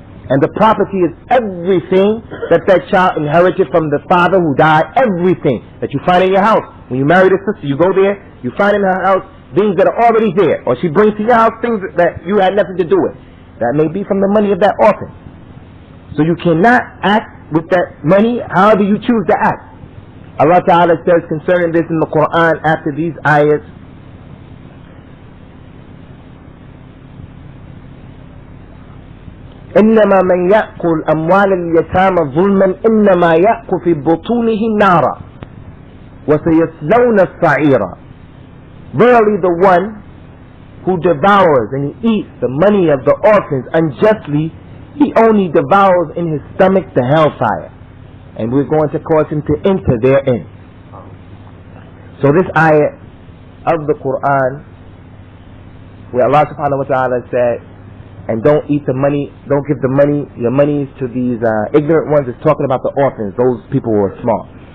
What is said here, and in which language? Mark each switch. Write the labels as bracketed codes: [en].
[en] And the property is everything that child inherited from the father who died, everything that you find in your house. When you marry the sister, you go there, you find in her house things that are already there, or she brings to your house things that you had nothing to do with. That may be from the money of that orphan. So you cannot act with that money however you choose to act. Allah Ta'ala says concerning this in the Qur'an after these ayats, [ar] إنما من يأكل أموال اليتامى ظلما إنما يأكل في بطونه نارا وسيصلون السعيرا. [en] Verily the one who devours and he eats the money of the orphans unjustly, he only devours in his stomach the hellfire, and we're going to cause him to enter therein. So this ayah of the Qur'an, where Allah subhanahu wa ta'ala said, and don't eat the money, don't give your monies to these ignorant ones, is talking about the orphans, those people who are small.